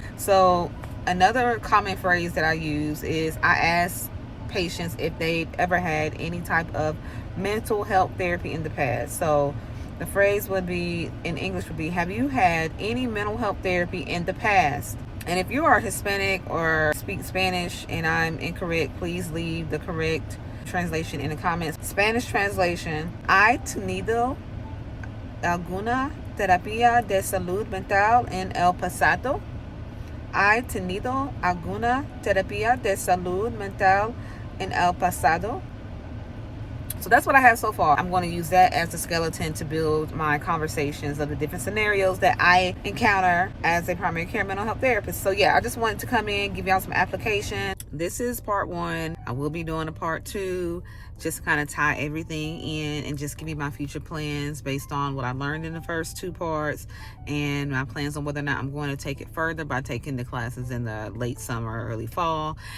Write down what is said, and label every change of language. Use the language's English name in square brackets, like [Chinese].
[English] So another common phrase that I use is, I ask patients if they've ever had any type of mental health therapy in the past. So the phrase would be, in English, would be, "Have you had any mental health therapy in the past?" And if you are Hispanic or speak Spanish and I'm incorrect, please leave the correct translation in the comments. Spanish translation: [Spanish] "¿Ha tenido alguna terapia de salud mental en el pasado?" ¿Ha tenido alguna terapia de salud mental en el pasado? [English] So that's what I have so far. I'm going to use that as the skeleton to build my conversations of the different scenarios that I encounter as a primary care mental health therapist. So yeah, I just wanted to come in, give y'all some application. This is part 1. I will be doing a part 2, just to kind of tie everything in and just give you my future plans based on what I learned in the first 2 parts, and my plans on whether or not I'm going to take it further by taking the classes in the late summer, early fall.